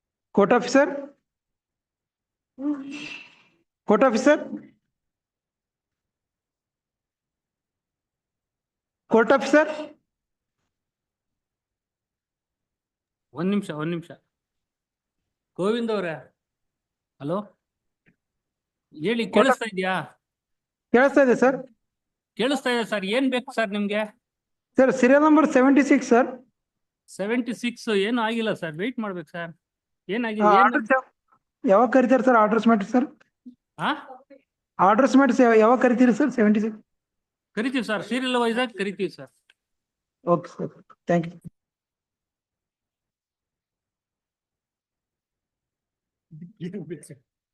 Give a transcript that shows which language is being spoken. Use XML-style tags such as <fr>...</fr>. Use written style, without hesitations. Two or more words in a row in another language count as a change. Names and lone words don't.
<en>Court officer? Court officer? Court officer?</en> <kn>ಒಂದ್ ನಿಮಿಷ. ಗೋವಿಂದ್ ಅವ್ರೆ, ಹಲೋ, ಹೇಳಿ, ಕೇಳಿಸ್ತಾ ಇದೆಯಾ? ಕೇಳಿಸ್ತಾ ಇದೆ ಸರ್. ಕೇಳಿಸ್ತಾ ಇದೆ ಸರ್, ಏನ್ ಬೇಕು ಸರ್ ನಿಮ್ಗೆ?</kn> <en>sir serial number 76 sir.</en> <kn>76 ಏನು ಆಗಿಲ್ಲ ಸರ್, ವೆಯ್ಟ್ ಮಾಡ್ಬೇಕು ಸರ್. ಏನಾಗಿದೆ? ಆರ್ಡರ್ಸ್ ಯಾವಾಗ ಕರಿತಾರೆ ಸರ್? ಆರ್ಡರ್ಸ್ ಮಾಡಿ ಸರ್. ಆರ್ಡರ್ಸ್ ಮಾಡಿ ಯಾವಾಗ ಕರಿತೀರಿ ಸರ್? 76 ಕರಿತೀವಿ ಸರ್,</kn> <en>serial wise</en> <kn>ಆಗಿ ಕರಿತೀವಿ ಸರ್.</kn> <en>okay sir, thank you.</en>